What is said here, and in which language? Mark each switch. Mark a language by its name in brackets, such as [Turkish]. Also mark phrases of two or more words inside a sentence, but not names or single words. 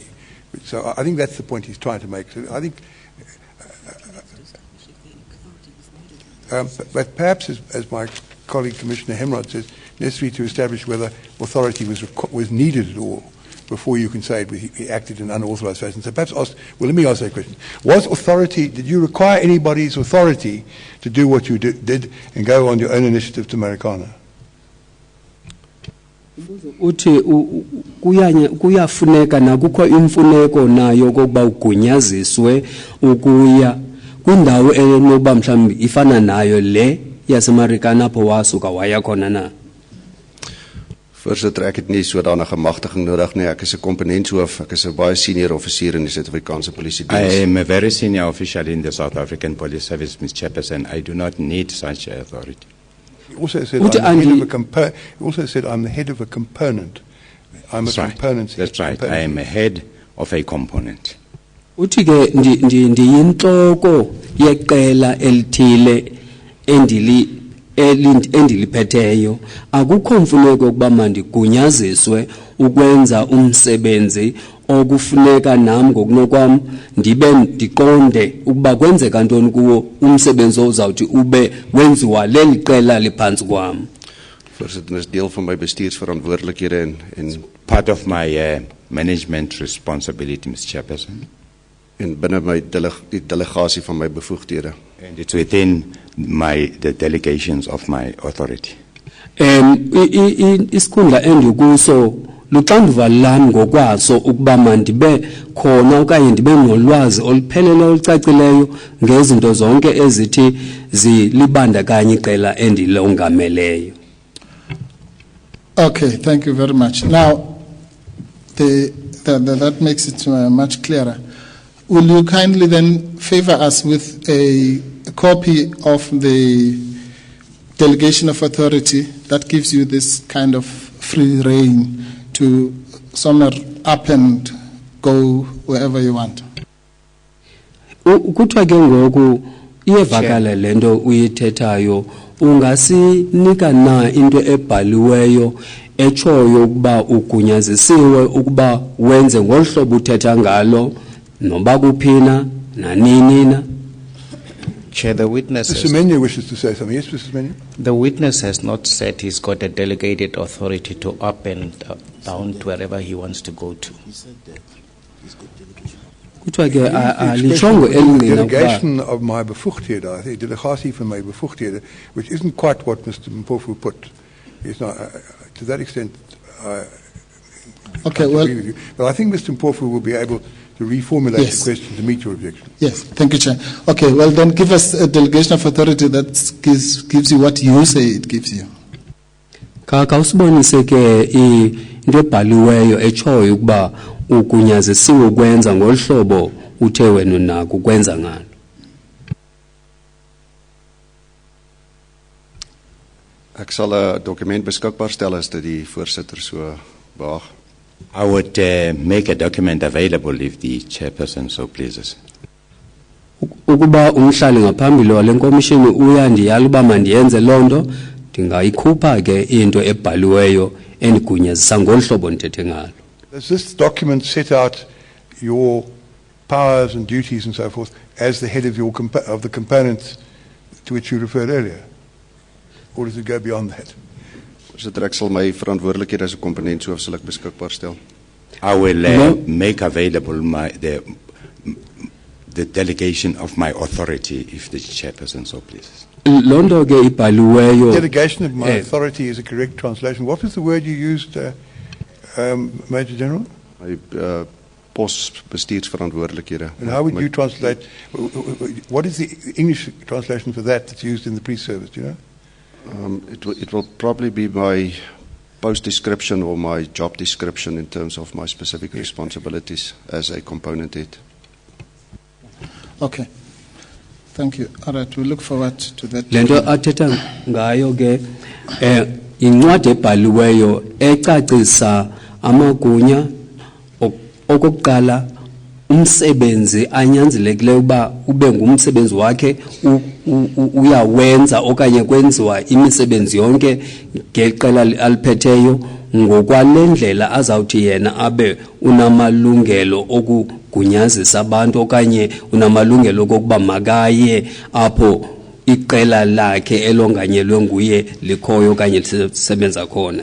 [English] So I think that's the point he's trying to make. So I think, but perhaps, as my colleague Commissioner Hemrod says, necessary to establish whether authority was needed at all before you can say he acted in unauthorized fashion. So perhaps let me ask that question. Did you require anybody's authority to do what you did and go on your own initiative to Marikana? [Xhosa] Uthi kuyafuneka na kukho imfuneko nayo kokuba ugunyaziswe ukuya kwindawo enokuba mhlawumbi ifana nayo le yaseMarikana apho wasuka waya khona na. [Afrikaans] Voorsitter, ek het nie sodanige magtiging nodig nie. Ek is 'n komponentshoof, ek is 'n baie senior offisier in die Suid-Afrikaanse Polisie Diens. [English] I am a very senior official in the South African Police Service, Mr. Chairperson. I do not need such authority. He also said I'm the head of a component. I'm That's a right. component. That's right. I am a head of a component. [Xhosa] Uthi ke ndiyinhloko yeqela elithile endiliphetheyo akukho mfuneko ukuba mandigunyaziswe ukwenza umsebenzi okufuneka nam ngokunokwam ndiqonde ukuba kwenzeka ntoni kuwo umsebenzi ozawuthi ube wenziwa leli qela liphantsi kwam. [Afrikaans] Voorsitter, dit is deel van my bestuursverantwoordelikhede en [English] Part of my management responsibility, Mr. Chairperson. [Afrikaans] en binne my die delegasie van my bevoegdhede. [English] And it's within the delegations of my authority. [Xhosa] Isikhundla endikuso luxanduva lami ngokwaso ukuba mandibe khona okanye ndibe nolwazi olupheleleyo olucacileyo ngezinto zonke ezithi zilibandakanye iqela endilongameleyo. [English] Okay, thank you very much. Now, that makes it much clearer. Will you kindly then favor us with a copy of the delegation of authority that gives you this kind of free reign to somewhere up and go wherever you want? [Xhosa] Kuthiwa ke ngoku iyevakala lento uyithethayo, ungasinika na into ebhaliweyo etshoyo ukuba ugunyazisiwe ukuba wenze ngolhlobo uthetha ngalo noba kuphina nanini na? [English] Chair, the witness Mr. Semenya wishes to say something. Yes, Mr. Semenya? the witness has not said he's got a delegated authority to up and down to wherever he wants to go to. [Xhosa] Kuthiwa ke alishongo elingqina ukuba [English] Delegation of my bevoegdheden, I think, [Afrikaans] delegatie van my bevoegdheden, [English] which isn't quite what Mr. Mpofu put. It's not, to that extent, I Okay, agree well, with you. But I think Mr. Mpofu will be able to reformulate Yes. the question to meet your objection. yes, thank you, Chair. Okay, well then give us a delegation of authority that gives you what you say it gives you. [Xhosa] Kaka usibonise ke into ebhaliweyo etshoyo ukuba ugunyazisiwe ukwenza ngolhlobo uthe wena unako ukwenza ngalo. [Afrikaans] Ek sal 'n dokument beskikbaar stel as dit die voorsitter so behaag. [English] I would make a document available if the chairperson so pleases. [Xhosa] Ukuba umhlali ngaphambili wale nkomishini uyandiyala uba mandiyenze loo nto, ndingayikhupha ke into ebhaliweyo endigunyazisa ngolhlobo ndithethe ngalo. [English] Does this document set out your powers and duties and so forth as the head of your of the components to which you referred earlier? Or does it go beyond that? [Afrikaans] Voorsitter, ek sal my verantwoordelikhede as 'n komponent so sal ek beskikbaar stel. [English] I will No. make available the delegation of my authority if the chairperson so pleases. [Xhosa] Loo nto ke ibhaliweyo [English] Delegation of my Eh. authority is a correct translation. What was the word you used, Major General? [Afrikaans] My posbestuursverantwoordelikhede. [English] And how would My- you translate, what is the English translation for that that's used in the pre-service, do you know? It will probably be my post description or my job description in terms of my specific responsibilities as a component head. Okay, thank you. All right, we look forward to that. [Xhosa] lento athetha ngayo ke incwadi ebhaliweyo ecacisa amagunya okokuqala umsebenzi anyanzelekileyo uba ube ngumsebenzi wakhe uyawenza okanye kwenziwa imisebenzi yonke ngeqela aliphetheyo ngokwalendlela azawuthi yena abe unamalungelo okugunyazisa abantu okanye unamalungelo okokuba makaye apho iqela lakhe elonganyelwe nguye likhoyo okanye lisebenza khona.